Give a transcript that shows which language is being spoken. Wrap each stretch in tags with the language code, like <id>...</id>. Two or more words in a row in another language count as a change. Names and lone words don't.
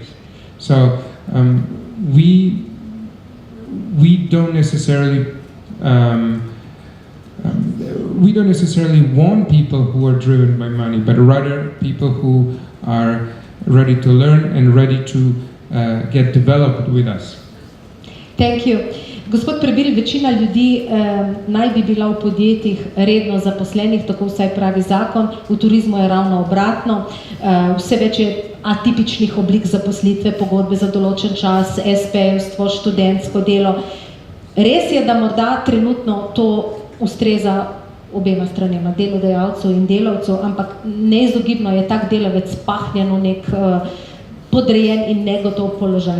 <en>So we don't necessarily want people who are driven by money, but rather people who are ready to learn and ready to get developed with us. Thank you.</en> <sl>Gospod Prebil, večina ljudi naj bi bila v podjetjih redno zaposlenih, tako vsaj pravi zakon, v turizmu je ravno obratno. Vse več je atipičnih oblik zaposlitve, pogodbe za določen čas, SP-jevstvo, študentsko delo. Res je, da morda trenutno to ustreza obema stranema, delodajalcev in delavcev, ampak neizogibno je tak delavec pahnjen v nek podrejen in negotov položaj.</sl>